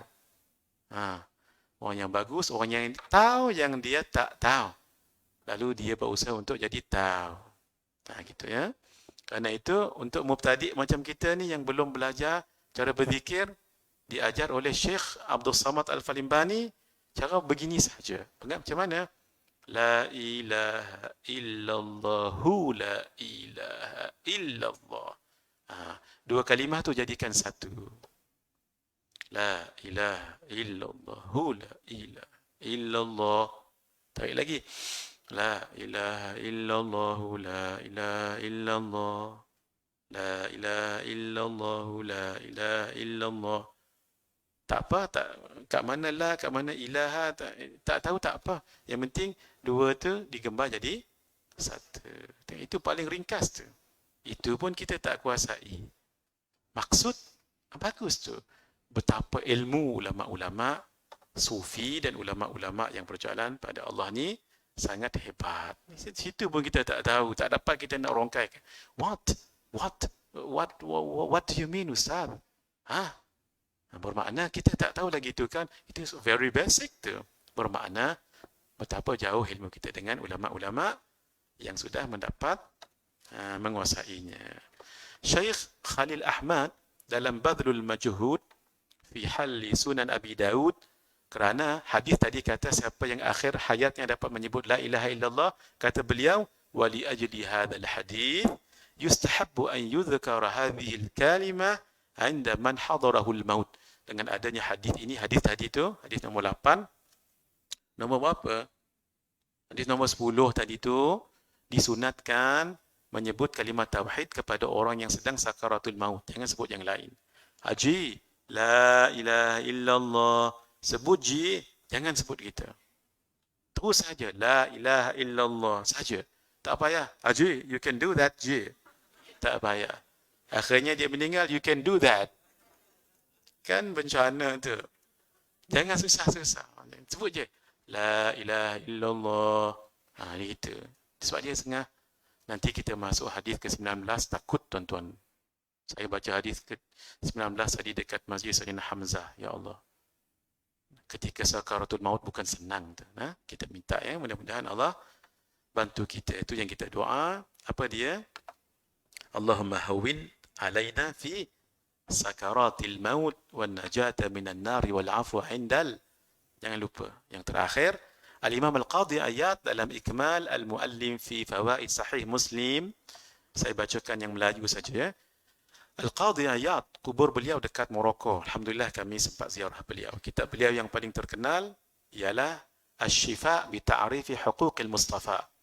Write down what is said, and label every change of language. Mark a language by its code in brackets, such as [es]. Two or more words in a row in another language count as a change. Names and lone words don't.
[ms] Orang yang bagus, orang yang tahu yang dia tak tahu. Lalu dia berusaha untuk jadi tahu. Gitu ya. Kerana itu untuk mubtadi' macam kita ni yang belum belajar cara berzikir, diajar oleh Syekh Abdul Samad Al-Falimbani, cara begini saja. Ingat macam mana? [ar] لا إله إلا اللهُ لا إله إلا الله. [ms] Dua kalimah tu jadikan satu. [ar] لا إله إلا الله، لا إله إلا الله. [ms] Tarik lagi. [ar] لا إله إلا الله، لا إله إلا الله. لا إله إلا الله، لا إله إلا الله. [ms] Tak apa, tak kat mana la, kat mana ilaha, tak tahu tak apa. Yang penting dua tu digembar jadi satu. Itu paling ringkas tu. Itu pun kita tak kuasai. Maksud bagus tu. Betapa ilmu ulama-ulama sufi dan ulama-ulama yang berjalan pada Allah ni sangat hebat. Situ pun kita tak tahu, tak dapat kita nak rongkai. [en] What do you mean, [ms] Ustaz? Bermakna kita tak tahu lagi itu kan. Itu [en] very basic [ms] tu. Bermakna betapa jauh ilmu kita dengan ulama-ulama yang sudah mendapat menguasainya. Syekh Khalil Ahmad dalam Badlul Majhud fi halli Sunan Abi Daud, kerana hadis tadi kata siapa yang akhir hayatnya dapat menyebut [ar] لا إله إلا الله, [ms] kata beliau [ar] ولأجل هذا الحديث يستحب أن يذكر هذه الكلمة عند من حضره الموت. [ms] Dengan adanya hadis ini, hadis tadi tu, hadis nombor 8, nombor berapa? Hadis nombor 10 tadi tu, disunatkan menyebut kalimat tauhid kepada orang yang sedang sakaratul maut. Jangan sebut yang lain. Haji, [ar] لا إله إلا الله. [ms] Sebut ji, jangan sebut kita. Terus saja, [ar] لا إله إلا الله [ms] saja. Tak payah. Haji, [en] you can do that, ji. [ms] Tak payah. Akhirnya dia meninggal, [en] you can do that. [ms] Kan bencana tu. Jangan susah-susah. Sebut je. [ar] لا إله إلا الله. [ms] Itu. Sebab dia setengah. Nanti kita masuk hadis ke-19. Takut tuan-tuan. Saya baca hadis ke-19 tadi dekat Masjid Sayyidina Hamzah. Ya Allah. Ketika sakaratul maut bukan senang tu. Kita minta ya. Mudah-mudahan Allah bantu kita. Itu yang kita doa. Apa dia? [ar] اللهم هون علينا في سكرات الموت والنجاة من النار والعفو عند. [ms] Jangan lupa yang terakhir, Al-Imam Al-Qadhi Iyad dalam Ikmal Al-Muallim fi Fawaid Sahih Muslim. Saya bacakan yang Melayu saja ya. Al-Qadhi Iyad, kubur beliau dekat Morocco. Alhamdulillah kami sempat ziarah beliau. Kitab beliau yang paling terkenal ialah Asy-Syifa bi Ta'rifi Huquqil Mustafa.